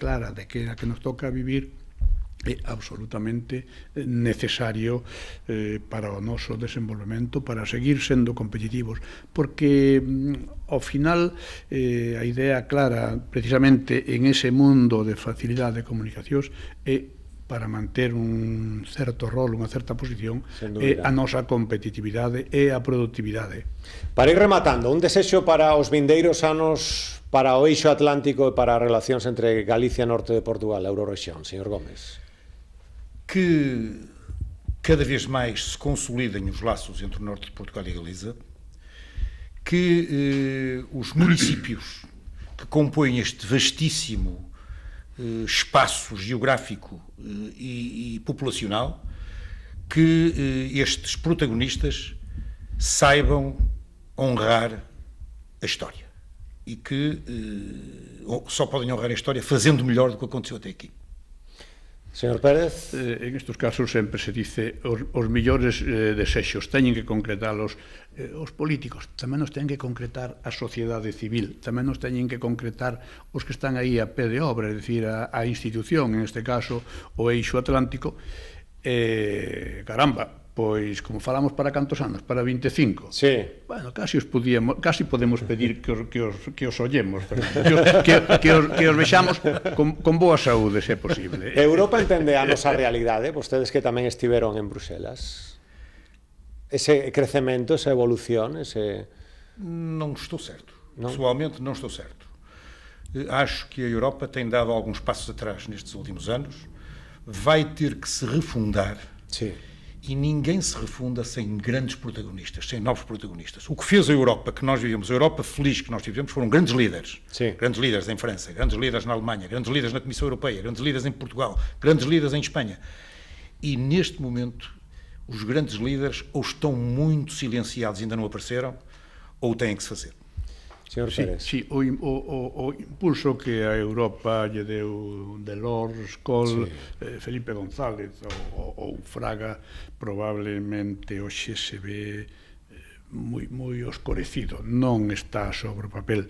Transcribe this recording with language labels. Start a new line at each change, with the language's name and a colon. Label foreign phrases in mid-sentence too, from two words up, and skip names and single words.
Galician: clara de que a que nos toca vivir é absolutamente necesario para o noso desenvolvemento, para seguir sendo competitivos, porque ao final a idea clara precisamente en ese mundo de facilidade de comunicacións é para manter un certo rol, unha certa posición, é a nosa competitividade e a productividade. Para ir rematando, un desexo para os vindeiros anos para o eixo atlántico e para as relacións entre Galicia e Norte de Portugal, a Eurorrexión, señor Gómez.
Portuguese: Que cada vez mais se consolidem os laços entre o Norte de Portugal e a Galiza, que os municípios que compõem este vastíssimo espaço geográfico e populacional, que estes protagonistas saibam honrar a história e que só podem honrar a história fazendo melhor do que aconteceu até aqui.
Galician: Señor Pérez. En estes casos sempre se dice os millores desexos teñen que concretalos os políticos, tamén nos teñen que concretar a sociedade civil, tamén nos teñen que concretar os que están aí a pé de obra, é dicir, a institución, en este caso o eixo atlántico. Caramba, pois como falamos para cantos anos, para 25. Sí. Bueno, casi podemos pedir que os ollemos, que os vexamos con boa saúde, se é posible. Europa entende a nosa realidade, vostedes que tamén estiveron en Bruselas. Ese crecemento, esa evolución, ese...
Portuguese: Não estou certo. Não? Pessoalmente, não estou certo. Acho que a Europa tem dado alguns passos atrás nestes últimos anos, vai ter que se refundar. Sim. E ninguém se refunda sem grandes protagonistas, sem novos protagonistas. O que fez a Europa que nós vivemos, a Europa feliz que nós tivemos, foram grandes líderes. Sim. Grandes líderes em França, grandes líderes na Alemanha, grandes líderes na Comissão Europeia, grandes líderes em Portugal, grandes líderes em Espanha. E neste momento, os grandes líderes ou estão muito silenciados e ainda não apareceram, ou têm que se fazer.
Galician: Señor Pérez. Sí, o impulso que a Europa lle deu Delors, Kohl, Felipe González ou Fraga probablemente hoxe se ve moi oscurecido, non está sobre o papel.